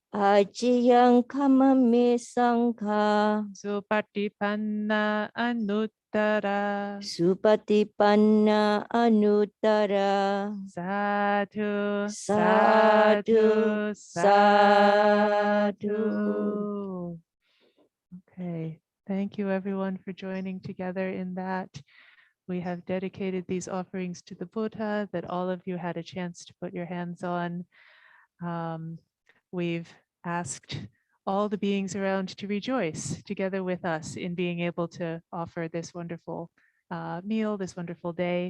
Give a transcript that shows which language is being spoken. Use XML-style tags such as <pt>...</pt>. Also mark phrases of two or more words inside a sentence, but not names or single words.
<pi>Acayang kamame sangha. Supatipanna anuttara. Supatipanna anuttara. Sadhu, Sadhu, sadhu.</pi> <en>Okay, thank you everyone for joining together in that. We have dedicated these offerings to the Buddha that all of you had a chance to put your hands on. We've asked all the beings around to rejoice together with us in being able to offer this wonderful meal, this wonderful day.</en>